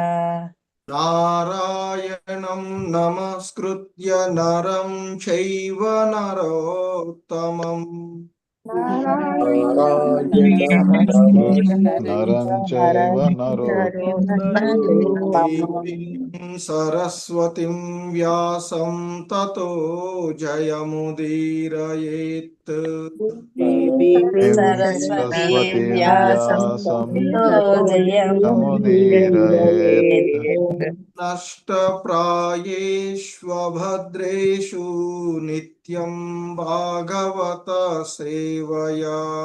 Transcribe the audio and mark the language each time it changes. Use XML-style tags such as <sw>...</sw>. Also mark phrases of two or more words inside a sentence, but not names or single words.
<sa>నారాయణం నమస్కృత్య నరం చైవ నరోత్తమం నరం చైవ దేవీం సరస్వతిం వ్యాసం తతో జయముదీరయేత్. సరస్వతీ వ్యాసం జయముదీరయేత్. నష్టప్రాయేష్వభద్రేషు నిత్యం భాగవత సేవయా.</sa>